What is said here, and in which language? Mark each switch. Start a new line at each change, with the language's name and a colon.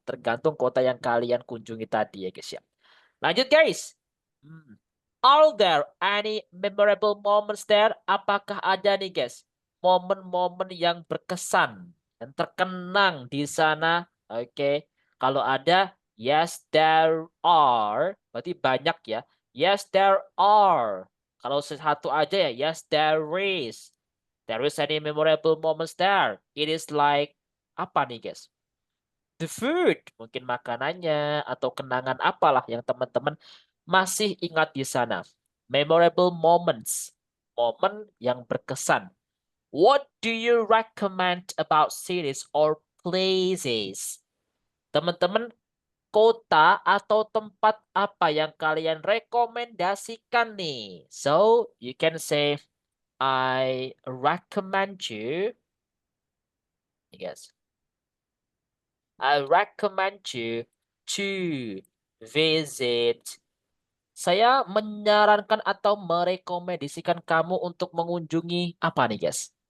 Indonesian: Tergantung kota yang kalian kunjungi tadi ya guys ya. Lanjut guys.
English: Are there any memorable moments there? Apakah ada nih guys momen-momen yang berkesan, yang terkenang di sana? Oke.
Indonesian: Kalau ada,
English: yes there are.
Indonesian: Berarti banyak ya.
English: Yes there are.
Indonesian: Kalau satu aja ya,
English: yes there is. There is any memorable moments there. It is like
Indonesian: apa nih guys?
English: The food,
Indonesian: mungkin makanannya atau kenangan apalah yang teman-teman masih ingat di sana.
English: Memorable moments,
Indonesian: momen yang berkesan.
English: What do you recommend about cities or places?
Indonesian: Teman-teman, kota atau tempat apa yang kalian rekomendasikan nih?
English: So, you can say, I recommend you. Yes. I recommend you to visit.
Indonesian: Saya menyarankan atau merekomendasikan kamu untuk mengunjungi apa nih guys?